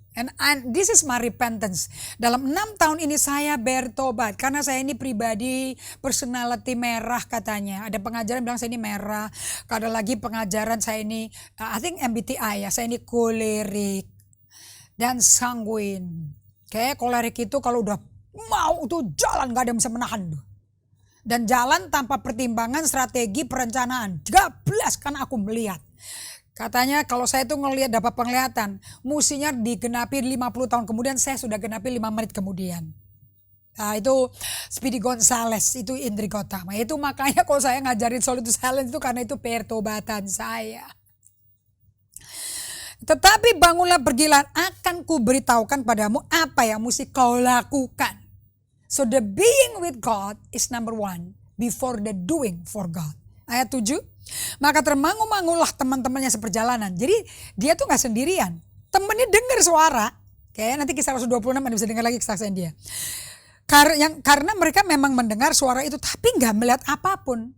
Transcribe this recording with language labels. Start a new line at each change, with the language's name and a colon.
English: And this is my repentance.
Indonesian: Dalam 6 tahun ini saya bertobat. Karena saya ini pribadi personality merah katanya. Ada pengajaran bilang saya ini merah. Ada lagi pengajaran saya ini,
English: I think MBTI
Indonesian: ya. Saya ini kolerik dan sanguin. Kayak kolerik itu kalau udah mau tuh jalan gak ada yang bisa menahan tuh. Dan jalan tanpa pertimbangan, strategi, perencanaan. 13 karena aku melihat. Katanya kalau saya tuh ngelihat dapat penglihatan, musinya digenapi 50 tahun kemudian, saya sudah genapi 5 menit kemudian. Nah, itu Speedy Gonzales, itu Indri Gotama. Itu makanya kalau saya ngajarin Solitude Silence itu karena itu pertobatan saya. Tetapi bangunlah pergilah, akan kuberitahukan padamu apa yang mesti kau lakukan.
English: So the being with God is number 1 before the doing for God.
Indonesian: Ayat 7. Maka termangu-mangulah teman-temannya seperjalanan. Jadi dia tuh gak sendirian. Temennya dengar suara. Kayak nanti kisah 126 Anda bisa dengar lagi kesaksian dia. Karena mereka memang mendengar suara itu tapi gak melihat apapun.